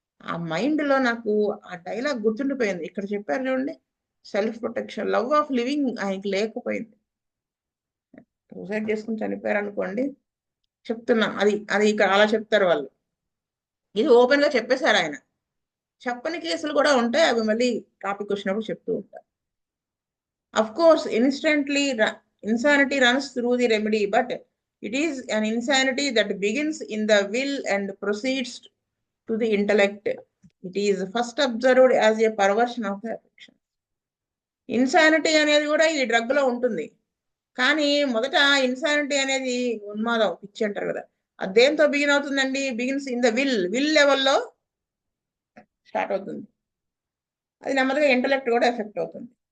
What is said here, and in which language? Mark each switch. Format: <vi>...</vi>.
<te>ఆ మైండ్ లో నాకు ఆ డైలాగ్ గుర్తుండిపోయింది. ఇక్కడ చెప్పారు చూడండి, self protection, love of living ఆయనకి లేకపోయింది. సూసైడ్ చేసుకుని చనిపోయారు అనుకోండి, చెప్తున్నా, అది అది ఇక్కడ అలా చెప్తారు వాళ్ళు. ఇది ఓపెన్ గా చెప్పేశారు ఆయన. చెప్పని కేసులు కూడా ఉంటాయి, అవి మళ్ళీ టాపిక్ వచ్చినప్పుడు చెప్తూ ఉంటారు.</te> <en>Of course, insanity runs through the remedy, but it is an insanity that begins in the will and proceeds to the intellect. It is first observed as a perversion of the affection.</en> <te>Insanity అనేది కూడా ఈ drug లో ఉంటుంది, కానీ మొదట insanity అనేది ఉన్మాదం, పిచ్చి అంటారు కదా, అది దేంతో బిగిన్ అవుతుందండి,</te> <en>begins in the will</en> <te>లెవెల్లో స్టార్ట్ అవుతుంది, అది నెమ్మదిగా ఇంటలెక్ట్ కూడా ఎఫెక్ట్ అవుతుంది.</te>